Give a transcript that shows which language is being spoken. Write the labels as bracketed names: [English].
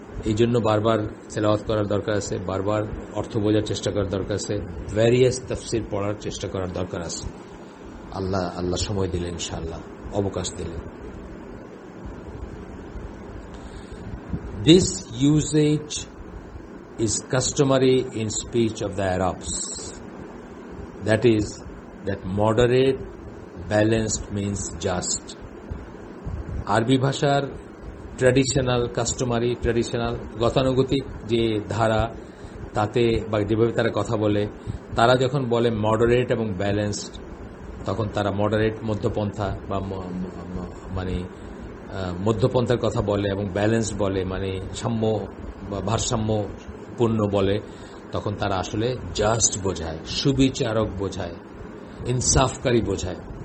[Bangla] এই জন্য বারবার তেলাওয়াত করার দরকার আছে, বারবার অর্থ বোঝার চেষ্টা করার দরকার আছে, ভ্যারিয়াস তাফসীর পড়ার চেষ্টা করার দরকার আছে। আল্লাহ সময় দিলেন, ইনশাআল্লাহ অবকাশ দিলেন। [English] This usage is customary in speech of the Arabs. That is, that moderate, balanced means just. [Bangla] আরবি ভাষার ট্র্যাডিশনাল গতানুগতিক যে ধারা, তাতে বা যেভাবে তারা কথা বলে, তারা যখন বলে মডারেট এবং ব্যালেন্সড, তখন তারা মডারেট মধ্যপন্থা বা মানে মধ্যপন্থার কথা বলে, এবং ব্যালেন্স বলে মানে সাম্য বা ভারসাম্যপূর্ণ বলে, তখন তারা আসলে জাস্ট বোঝায়, সুবিচারক বোঝায়, ইনসাফকারী বোঝায়।